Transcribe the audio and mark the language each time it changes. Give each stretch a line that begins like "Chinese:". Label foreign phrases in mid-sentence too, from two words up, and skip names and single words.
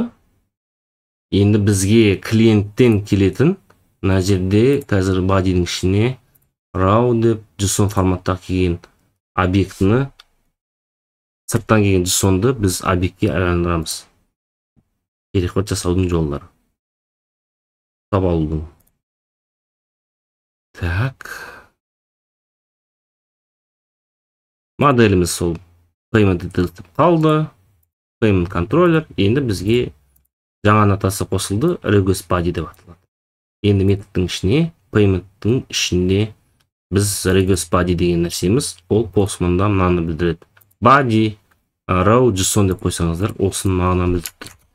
Kazakh: Енді бізге клиенттен келетін мына жерде қазір body'ның ішіне raw деп JSON форматта келген объектіні сырттан келген JSON'ды біз объектке айландырамыз. Перехват жасаудың жолдары. Таба алудың. Так. Моделіміз сол
English: payment details
Kazakh: деп қалды.
English: Payment controller.
Kazakh: Енді бізге жаңа атасы қосылды,
English: request body
Kazakh: деп аталады. Енді методтың ішіне, payment'тың ішінде біз
English: request body
Kazakh: деген нәрсеміз, ол postman'да мынаны білдіреді.
English: Body, raw, JSON
Kazakh: деп қойсаңыздар, осының мағынаны білдіреді.